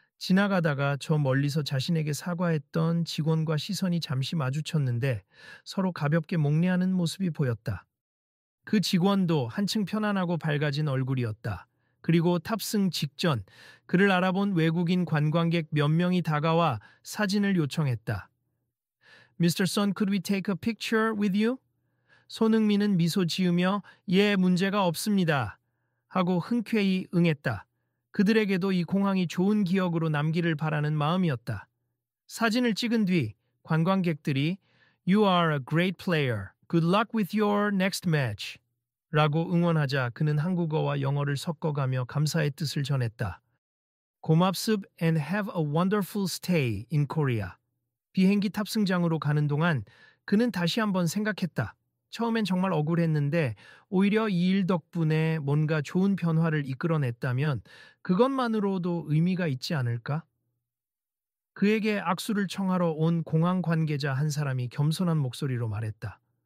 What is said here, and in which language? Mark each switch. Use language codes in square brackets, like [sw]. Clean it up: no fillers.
[ko] 지나가다가 저 멀리서 자신에게 사과했던 직원과 시선이 잠시 마주쳤는데 서로 가볍게 목례하는 모습이 보였다. 그 직원도 한층 편안하고 밝아진 얼굴이었다. 그리고 탑승 직전 그를 알아본 외국인 관광객 몇 명이 다가와 사진을 요청했다. [en] Mr. Son, could we take a picture with you? [ko] 손흥민은 미소 지으며 예, 문제가 없습니다. 하고 흔쾌히 응했다. 그들에게도 이 공항이 좋은 기억으로 남기를 바라는 마음이었다. 사진을 찍은 뒤 관광객들이 [en] You are a great player. Good luck with your next match. [ko] 라고 응원하자 그는 한국어와 영어를 섞어가며 감사의 뜻을 전했다. 고맙습 [en] and have a wonderful stay in Korea. [ko] 비행기 탑승장으로 가는 동안 그는 다시 한번 생각했다. 처음엔 정말 억울했는데 오히려 이 일 덕분에 뭔가 좋은 변화를 이끌어냈다면 그것만으로도 의미가 있지 않을까? 그에게 악수를 청하러 온 공항 관계자 한 사람이 겸손한 목소리로 말했다.